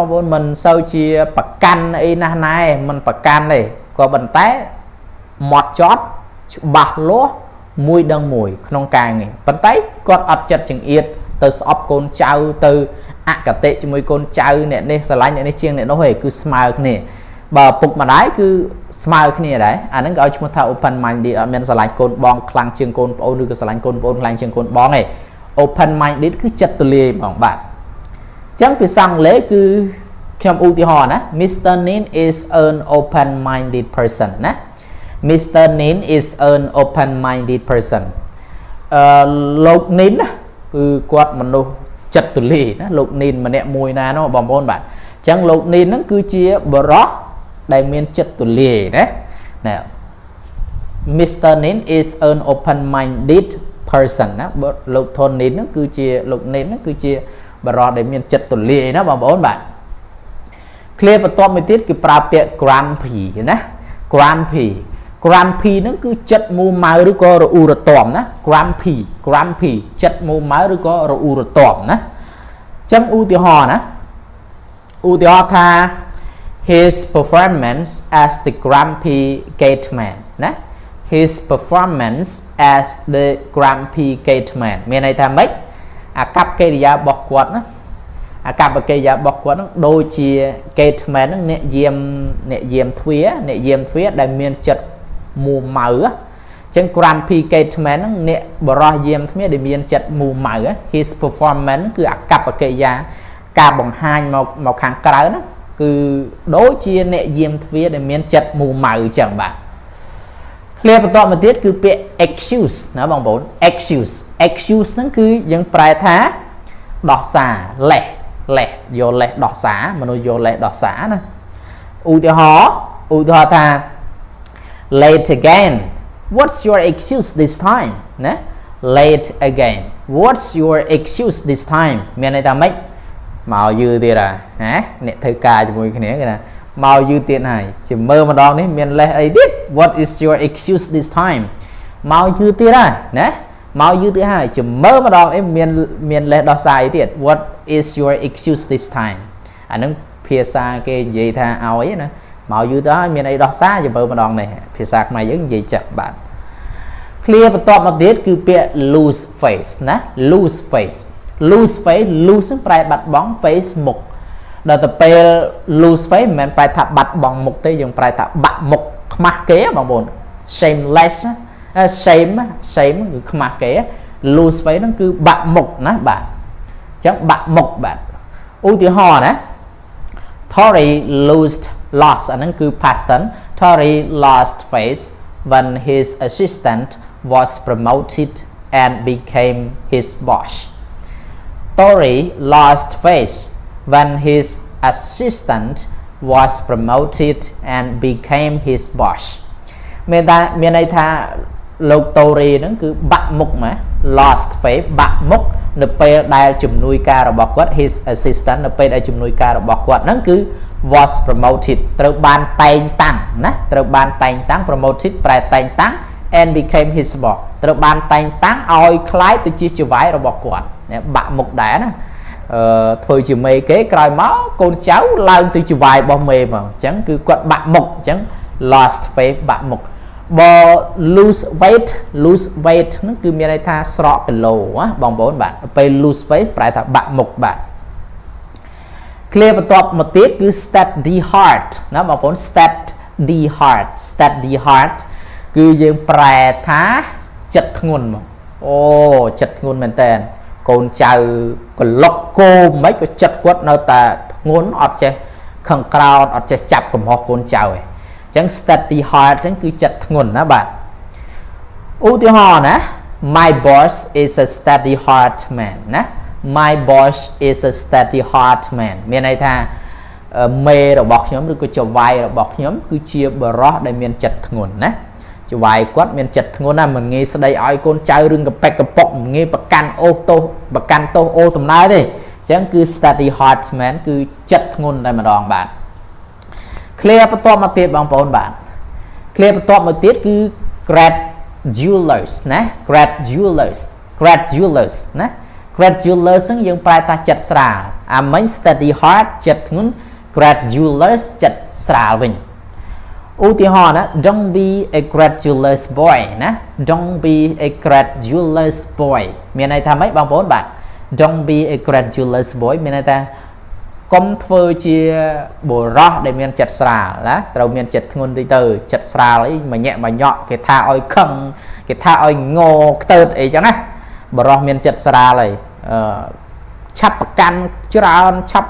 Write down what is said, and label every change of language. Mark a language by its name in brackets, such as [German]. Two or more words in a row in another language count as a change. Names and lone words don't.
[Khmer] ប្អូនមិនសូវជាប្រកាន់អីណាស់ណែមិនប្រកាន់ទេក៏ប៉ុន្តែ មកចត់ច្បាស់លាស់មួយដឹងមួយក្នុងការងារប៉ុន្តែគាត់អត់ចិត្តចង្អៀត ទៅស្អប់កូនចៅទៅអកតេជាមួយកូនចៅអ្នកនេះស្រឡាញ់អ្នកនេះជាងអ្នកនោះឯងគឺស្មើគ្នាបើពុកម្ដាយគឺស្មើគ្នាដែរអាហ្នឹងក៏ឲ្យឈ្មោះថា [English] open minded [Khmer] អត់មានស្រឡាញ់កូនបងខ្លាំងជាងកូនប្អូនឬក៏ស្រឡាញ់កូនប្អូនខ្លាំងជាងកូនបងទេ [English] open minded [Khmer] គឺចិត្តទូលាយហ្មងបាទអញ្ចឹងភាសាអង់គ្លេសគឺខ្ញុំឧទាហរណ៍ណា Mr. [English] Nin is an open minded person ណា Mr. Nin is an open minded person [Khmer] លោក Nin ណាគឺគាត់មនុស្សចិត្តទូលាយណាលោក Nin ម្នាក់មួយណានោះបងប្អូនបាទអញ្ចឹងលោក Nin ហ្នឹងគឺជាបរិសដែលមានចិត្តទូលាយណា Mr. [English] Nin is an open minded person [Khmer] ណាលោក Thon Nin ហ្នឹងគឺជាលោក Nin ហ្នឹងគឺជាបរិសដែលមានចិត្តទូលាយណាបងប្អូនបាទclear បន្ទាប់មួយទៀតគឺប្រើពាក្យ grumpy ណា grumpy ហ្នឹងគឺចិត្តមូម៉ៅឬក៏រអ៊ូរទាំ ណា grumpy ចិត្តមូម៉ៅឬក៏រអ៊ូរទាំណាអញ្ចឹងឧទាហរណ៍ណាឧទាហរណ៍ថា [English] his performance as the grumpy gateman [Khmer] ណា [English] his performance as the grumpy gateman [Khmer] មានន័យថា ម៉េចអាកប្បកិរិយារបស់គាត់ណាអាកប្បកិរិយារបស់គាត់ហ្នឹងដូចជា gateman ហ្នឹងអ្នកយាមទ្វារដែលមាន ចិត្តមូម៉ៅអញ្ចឹង [English] grumpy gateman [Khmer] ហ្នឹងអ្នកបរោះយាមទ្វារដែលមានចិត្តមូម៉ៅ [English] his performance [Khmer] គឺអាកប្បកិរិយាការបង្ហាញមកខាងក្រៅហ្នឹងគឺដូចជាអ្នកយាមទ្វារដែលមានចិត្តមូម៉ៅអញ្ចឹងបាទឃ្លាបន្តមកទៀតគឺពាក្យ excuse ណាបងប្អូន excuse ហ្នឹងគឺយើងប្រែថាដោះសារលេះយកលេះដោះសារមនុស្សយកលេះដោះសារណាឧទាហរណ៍ថា [English] late again what's your excuse this time [Khmer] ណា [English] late again what's your excuse this time [Khmer] មានន័យថាម៉េចមកយឺទៀតហ៎ណាអ្នកធ្វើការជាមួយគ្នាគេថាមកយឺទៀតហើយជាមើលម្ដងនេះមានលេះអីទៀត [English] what is your excuse this time [Khmer] មកយឺទៀតហើយណាមកយឺទៀតហើយជាមើលម្ដងនេះមានលេះដោះសារអីទៀត [English] what is your excuse this time [Khmer] អានឹងភាសាគេនិ យាយថាឲ្យណាមកយឺទៅហើយមានអីដោះសារជាមើលម្ដងនេះភាសាខ្មែរយើងនិយាយចឹងបាទ clear បន្ទាប់មកទៀតគឺពាក្យ [English] lose face [Khmer] ណា [English] lose face [Khmer] នឹងប្រែបាត់បង់ face មុខដល់ទៅពេល [English] lose face [Khmer] មិនមែនប្រែថាបាត់បង់មុខទេយើងប្រែថាបាក់មុខ ខ្មាស់គេបងប្អូន [English] shameless shame [Khmer] គឺខ្មាស់គេ [English] lose face [Khmer] ហ្នឹងគឺបាក់មុខណាបាទអញ្ចឹងបាក់មុខបាទឧទាហរណ៍ណា Tory lost អាហ្នឹងគឺ [English] past tense Tory lost face when his assistant was promoted and became his boss Tory lost face when his assistant was promoted and became his boss [Khmer] មានន័យថាលោក Tory ហ្នឹងគឺបាក់មុខមក [English] lost face [Khmer] បាក់មុខនៅពេលដែលជំនួយ ការរបស់គាត់ [English] his assistant [Khmer] នៅពេលដែលជំនួយការរបស់គាត់ហ្នឹងគឺ [English] was promoted [Khmer] ត្រូវបានតែងតាំងណាត្រូវបាន តែងតាំង promoted ប្រែតែងតាំង [English] and became his boss [Khmer] ត្រូវបានតែងតាំងឲ្យคล้ายទៅជាចៅហ្វាយរបស់គាត់បាក់មុខដែរណាធ្វើជាមេគេក្រោយមកកូនចៅឡើងទៅជាវាយរបស់មេហ្មងអញ្ចឹងគឺគាត់បាក់មុខអញ្ចឹង [English] lost face [Khmer] បាក់មុខបើ [English] lose weight [Khmer] ហ្នឹងគឺមានន័យថាស្រកគីឡូណាបងប្អូនបាទពេល [English] lose weight [Khmer] ប្រែថាបាក់មុខបាទ clear បន្ទាប់មកទៀតគឺ [English] steady heart [Khmer] ណាបងប្អូន [English] steady heart [Khmer] គឺយើងប្រែថាចិត្តធ្ងន់មកអូចិត្តធ្ងន់មែនតើកូនចៅក្លុកគោមិនក៏ចិត្តគាត់នៅតែធ្ងន់អត់ចេះខឹងក្រោ ធអត់ចេះចាប់កំហុសកូនចៅឯងអញ្ចឹង [English] steady heart [Khmer] ហ្នឹងគឺចិត្តធ្ងន់ណាបាទឧទាហរណ៍ណា [English] my boss is a steady heart man [Khmer] ណា [English] my boss is a steady heart man [Khmer] មានន័យថាមេរបស់ខ្ញុំឬក៏ចៅហ្វាយរបស់ខ្ញុំគឺជាបរិសដែលមានចិត្តធ្ង ន់ណាចៅហ្វាយគាត់មានចិត្តធ្ងន់ណាមិនងាយស្ដីឲ្យកូនចៅរឿងកប៉ិកកប៉ុកមិនងាយប្រកាន់ទោសអូដំណើរទេអញ្ចឹងគឺ [English] steady heart man [Khmer] គឺចិត្តធ្ងន់តែម្ដងបាទ clear បន្ទាប់មកទៀតបងប្អូនបាទ clear បន្ទាប់មកទៀតគឺ gratulous ណា gratulous ណា gratulous ហ្នឹងយើងប្រែថាចិត្តស្រាលអាមិញ [English] steady heart [Khmer] ចិត្តធ្ងន់ gratulous ចិត្តស្រាលវិញ ឧទាហរណ៍ណា [English] don't be a credulous boy [Khmer] ណា [English] don't be a credulous boy [Khmer] មានន័យថាម៉េចបងប្អូនបាទ [English] don't be a credulous boy [Khmer] មានន័យថាកុំធ្វើជាបុរសដែលមានចិត្តស្រាលណាត្រូវមានចិត្តធ្ងន់តិចទៅចិត្តស្រាលអីមញាក់មញក់គេថាឲ្យខឹងគេថាឲ្យងខ្ទើតអីចឹងណាបុរសមានចិត្តស្រាលហើយឆាប់ប្រកាន់ច្រើនឆាប់